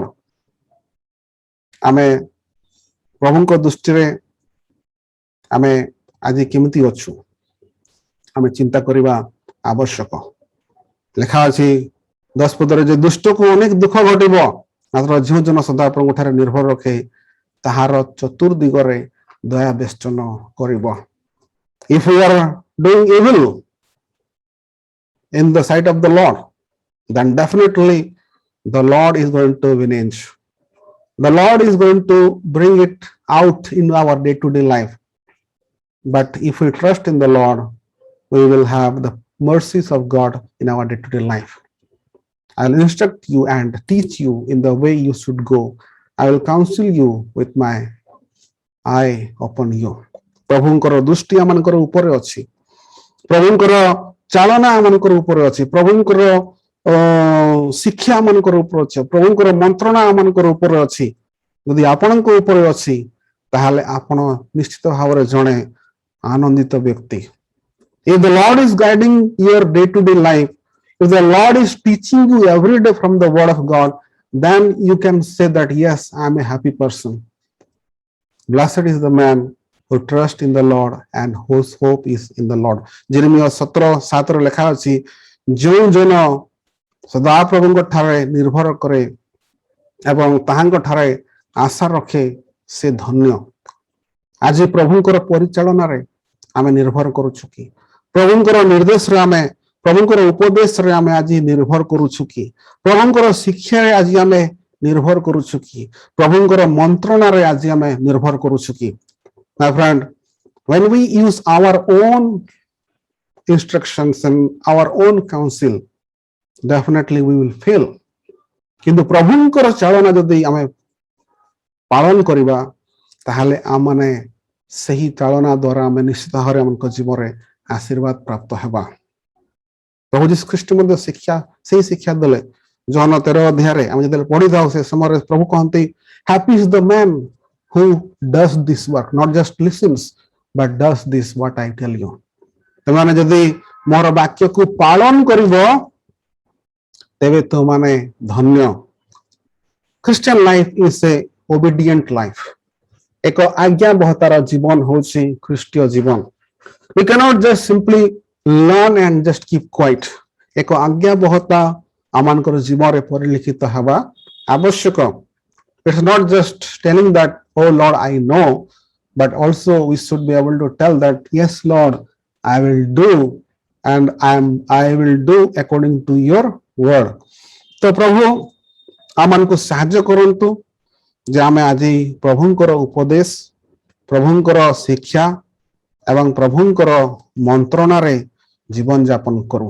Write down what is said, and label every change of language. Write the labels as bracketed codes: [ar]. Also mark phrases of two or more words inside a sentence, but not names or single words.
[or] ଆମେ ପ୍ରଭୁଙ୍କ ଦୃଷ୍ଟିରେ ଆମେ ଆଜି କେମିତି ଅଛୁ ଆମେ ଚିନ୍ତା କରିବା ଆବଶ୍ୟକ. ଲେଖା ଅଛି 10 ପଦରେ ଯେ ଦୁଷ୍ଟକୁ ଅନେକ ଦୁଃଖ ଘଟିବ ମାତ୍ର ଯେଉଁ ଜନ ସଦାପ୍ରଭୁଙ୍କ ଠାରେ ନିର୍ଭର ରଖେ ତାହାର ଚତୁର୍ଦିଗରେ ଦୟା ବେଷ୍ଟନ କରିବ. [en] If we are doing evil in the sight of the Lord, then definitely the Lord is going to avenge. The Lord is going to bring it out in our day-to-day life. But if we trust in the Lord, we will have the mercies of God in our day-to-day life. I will instruct you and teach you in the way you should go. I will counsel you with my eye upon you. [or] ପ୍ରଭୁଙ୍କର ଦୃଷ୍ଟି ଆମମାନଙ୍କର ଉପରେ ଅଛି. ପ୍ରଭୁଙ୍କର ଚାଳନା ଆମମାନଙ୍କର ଉପରେ ଅଛି. ପ୍ରଭୁଙ୍କର ଶିକ୍ଷା ଆମମାନଙ୍କର ଉପରେ ଅଛି. ପ୍ରଭୁଙ୍କର ମନ୍ତ୍ରଣା ଆମମାନଙ୍କର ଉପରେ ଅଛି. ଯଦି ଆପଣଙ୍କ ଉପରେ ଅଛି ତାହେଲେ ଆପଣ ନିଶ୍ଚିତ ଭାବରେ ଜଣେ ଆନନ୍ଦିତ ବ୍ୟକ୍ତି. [en] If the Lord is guiding your day-to-day life, if the Lord is teaching you every day from the word of God, then you can say that yes, I am a happy person. Blessed is the man who trusts in the Lord and whose hope is in the Lord. [or] Jeremiah 17:7 ରେ ଲେଖା ଅଛି ଯେଉଁ ଜନ ସଦାପ୍ରଭୁଙ୍କ ଠାରେ ନିର୍ଭର କରେ ଏବଂ ତାହାଙ୍କ ଠାରେ ଆଶା ରଖେ ସେ ଧନ୍ୟ. ଆଜି ପ୍ରଭୁଙ୍କର ପରିଚାଳନାରେ ଆମେ ନିର୍ଭର କରୁଛୁ କି? ପ୍ରଭୁଙ୍କର ନିର୍ଦ୍ଦେଶରେ ଆମେ ପ୍ରଭୁଙ୍କର ଉପଦେଶରେ ଆମେ ଆଜି ନିର୍ଭର କରୁଛୁ କି? ପ୍ରଭୁଙ୍କର ଶିକ୍ଷାରେ ଆଜି ଆମେ ନିର୍ଭର କରୁଛୁ କି? ପ୍ରଭୁଙ୍କର ମନ୍ତ୍ରଣାରେ ଆଜି ଆମେ ନିର୍ଭର କରୁଛୁ କି? [en] My friend, when we use our own instructions and our own counsel, definitely we will fail. [or] କିନ୍ତୁ ପ୍ରଭୁଙ୍କର ଚାଳନା ଯଦି ଆମେ ପାଳନ କରିବା ତାହେଲେ ଆମମାନେ ସେହି ଚାଳନା ଦ୍ୱାରା ଆମେ ନିଶ୍ଚିତ ଭାବରେ ଆମଙ୍କ ଜୀବନରେ ଆଶୀର୍ବାଦ ପ୍ରାପ୍ତ ହେବା. ପ୍ରଭୁ ଯୀଶୁ ଖ୍ରୀଷ୍ଟ ମଧ୍ୟ ସେଇ ଶିକ୍ଷା ଦେଲେ. ଜହନ 13 ଅଧ୍ୟାୟରେ ଆମେ ଯେତେବେଳେ ପଢିଥାଉ ସେ ସମୟରେ ପ୍ରଭୁ କହନ୍ତି [en] happy is the man who does this work, not just listens but does this what I tell you. [or] ତୁମମାନେ ଯଦି ମୋର ବାକ୍ୟକୁ ପାଳନ କରିବ ତେବେ ତୁମମାନେ ଧନ୍ୟ. [en] Christian life is a obedient life. [or] ଏକ ଆଜ୍ଞାବହତାର ଜୀବନ ହେଉଛି ଖ୍ରୀଷ୍ଟୀୟ ଜୀବନ. [en] We cannot just simply learn and just keep quiet. [or] ଏକ ଆଜ୍ଞାବହତା ଆମମାନଙ୍କର ଜୀବନରେ ପରିଲିଖିତ ହେବା ଆବଶ୍ୟକ. [en] It's not just telling that, oh Lord, I know, but also we should be able to tell that, yes Lord, I will do and I will do according to your word. [or] ତ ପ୍ରଭୁ ଆମମାନଙ୍କୁ ସାହାଯ୍ୟ କରନ୍ତୁ ଯେ ଆମେ ଆଜି ପ୍ରଭୁଙ୍କର ଉପଦେଶ, ପ୍ରଭୁଙ୍କର ଶିକ୍ଷା ଏବଂ ପ୍ରଭୁଙ୍କର ମନ୍ତ୍ରଣାରେ ଜୀବନ ଯାପନ କରୁ.